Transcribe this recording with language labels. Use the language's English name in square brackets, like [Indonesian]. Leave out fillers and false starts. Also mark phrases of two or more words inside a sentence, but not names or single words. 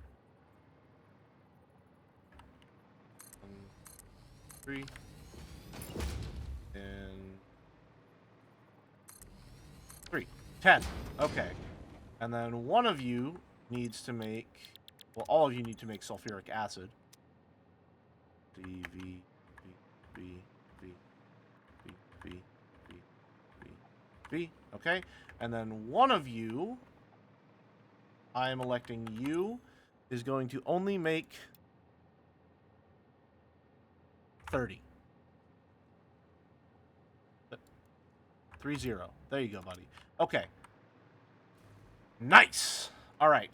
[English] 3. And 3. 10. Okay. And then one of you needs to make... Well, all of you need to make sulfuric acid. D, V, V, V, V, V, V, V, V, V. Okay. And then one of you, I am electing you, is going to only make 30. 3-0. There you go, buddy. Okay. Nice! Alright.